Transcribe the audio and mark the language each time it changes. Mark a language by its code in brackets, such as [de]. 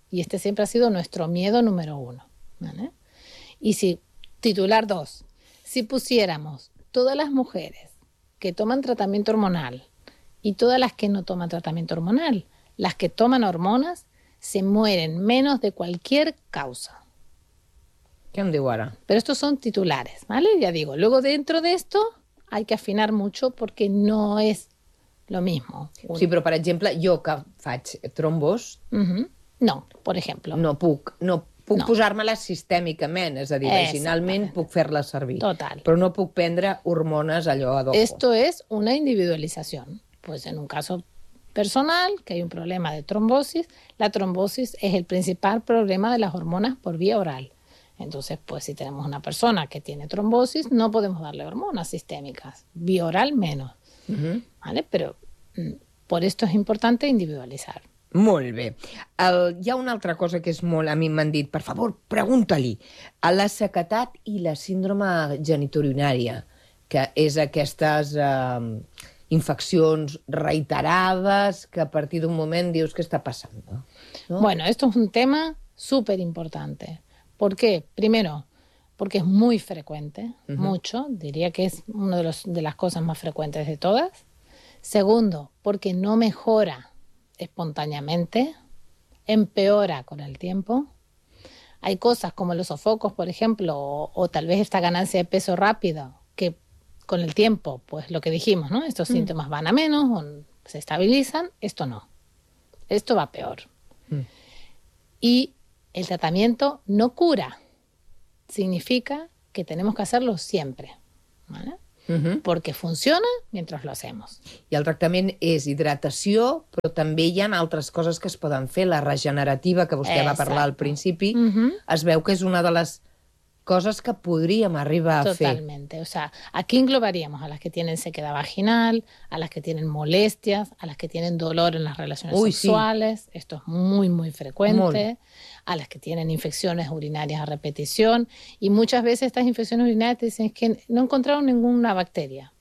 [es] Y este siempre ha sido nuestro miedo número uno, ¿vale? Y si, titular dos, si pusiéramos todas las mujeres que toman tratamiento hormonal y todas las que no toman tratamiento hormonal, las que toman hormonas se mueren menos de cualquier causa. ¿Qué han de ahora? Pero estos son titulares, ¿vale? Ya digo, luego dentro de esto hay que afinar mucho porque no es lo mismo. [ca] Sí, però, per exemple, jo que faig trombos, [es] No, por ejemplo. [ca] no puc [es] No. [ca] posar-me-la sistèmicament, és a dir, vaginalment [es] Exactamente. [ca] puc fer-la servir, [es] Total. [ca] però no puc prendre hormones allò ad hoc. [es] Esto es una individualización. Pues en un caso personal, que hay un problema de trombosis, la trombosis es el principal problema de las hormonas por vía oral. Entonces, pues si tenemos una persona que tiene trombosis, no podemos darle hormonas sistémicas, vía oral menos. ¿Vale? Pero por esto es importante individualizar. [ca] Molt bé. Hi ha una altra cosa que és molt... A mi m'han dit, per favor, pregunta-li. La sequedat i la síndrome genitourinària, que és aquestes infeccions reiterades que a partir d'un moment dius què està passant, no? [es] Bueno, esto es un tema súper importante. ¿Por qué? Primero, porque es muy frecuente, mucho, diría que es una de las cosas más frecuentes de todas. Segundo, porque no mejora espontáneamente, empeora con el tiempo. Hay cosas como los sofocos, por ejemplo, o tal vez esta ganancia de peso rápido, que con el tiempo, pues lo que dijimos, ¿no? Estos síntomas van a menos, o se estabilizan, esto no. Esto va peor. Y el tratamiento no cura. significa que tenemos que hacerlo siempre, ¿vale? [ca] Perquè funciona mentre [es] lo hacemos. [ca] I el tractament és hidratació, però també hi ha altres coses que es poden fer. La regenerativa, que vostè va parlar al principi, es veu que és una de les coses que podríem arribar a fer. [es] Totalmente. O sea, aquí englobaríamos a las que tienen sequedad vaginal, a las que tienen molestias, a las que tienen dolor en las relaciones sexuales. Sí. Esto es muy, muy frecuente. A las que tienen infecciones urinarias a repetición. Y muchas veces estas infecciones urinarias te dicen que no encontraron ninguna bacteria.